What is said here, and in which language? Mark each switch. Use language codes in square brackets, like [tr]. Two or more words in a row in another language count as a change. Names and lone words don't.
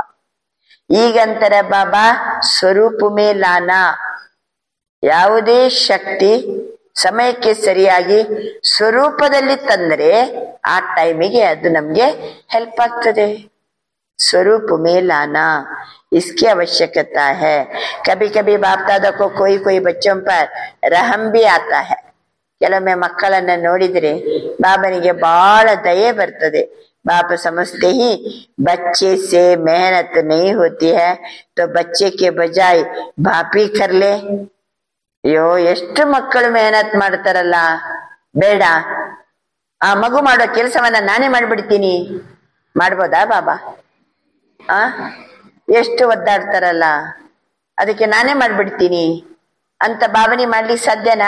[kn] ಈಗಂತರ ಬಾಬಾ [hi] स्वरूप में लाना, [kn] ಯಾವುದೇ ಶಕ್ತಿ ಸಮಯಕ್ಕೆ ಸರಿಯಾಗಿ ಸ್ವರೂಪದಲ್ಲಿ ತಂದ್ರೆ ಆ ಟೈಮಿಗೆ ಅದು ನಮ್ಗೆ ಹೆಲ್ಪ್ ಆಗ್ತದೆ. [hi] स्वरूप में लाना इसकी आवश्यकता है. कभी कभी बाप दादा को कोई बच्चों पर रहम भी आता है. [kn] ಕೆಲವೊಮ್ಮೆ ಮಕ್ಕಳನ್ನ ನೋಡಿದ್ರೆ ಬಾಬನಿಗೆ ಬಹಳ ದಯೆ ಬರ್ತದೆ. [hi] बाप समझते ही बच्चे से मेहनत नहीं होती है तो बच्चे के बजाय बाप ही कर ले. [kn] ಅಯ್ಯೋ ಎಷ್ಟು ಮಕ್ಕಳು ಮೆಹನತ್ ಮಾಡ್ತಾರಲ್ಲ, ಬೇಡ ಆ ಮಗು ಮಾಡೋ ಕೆಲಸವನ್ನ ನಾನೇ ಮಾಡ್ಬಿಡ್ತೀನಿ, ಮಾಡ್ಬೋದಾ ಬಾಬಾ? ಎಷ್ಟು ಒದ್ದಾಡ್ತಾರಲ್ಲ, ಅದಕ್ಕೆ ನಾನೇ ಮಾಡ್ಬಿಡ್ತೀನಿ ಅಂತ ಭಾವನೆ ಮಾಡ್ಲಿಕ್ಕೆ ಸಾಧ್ಯನಾ?